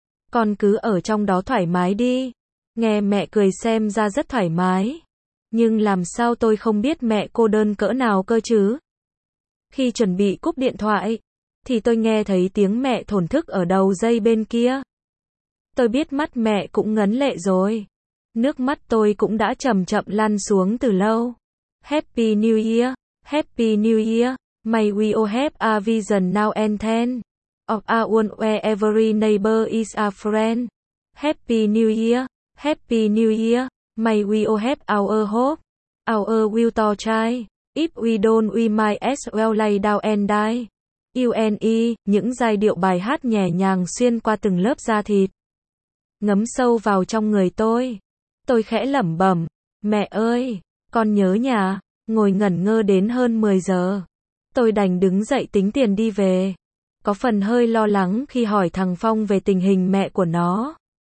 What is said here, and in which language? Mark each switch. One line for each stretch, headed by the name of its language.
Vietnamese: Con cứ ở trong đó thoải mái đi. Nghe mẹ cười xem ra rất thoải mái. Nhưng làm sao tôi không biết mẹ cô đơn cỡ nào cơ chứ. Khi chuẩn bị cúp điện thoại, thì tôi nghe thấy tiếng mẹ thổn thức ở đầu dây bên kia. Tôi biết mắt mẹ cũng ngấn lệ rồi. Nước mắt tôi cũng đã chậm chậm lăn xuống từ lâu.
English: Happy New Year. Happy New Year. May we all have a vision now and then. Of our own where every neighbor is a friend. Happy New Year. Happy New Year. May we all have our hope. Our will to try. If we don't, we might as well lay down and die.
Vietnamese: UNE, những giai điệu bài hát nhẹ nhàng xuyên qua từng lớp da thịt. Ngấm sâu vào trong người tôi. Tôi khẽ lẩm bẩm. Mẹ ơi, con nhớ nhà. Ngồi ngẩn ngơ đến hơn 10 giờ. Tôi đành đứng dậy tính tiền đi về. Có phần hơi lo lắng khi hỏi thằng Phong về tình hình mẹ của nó.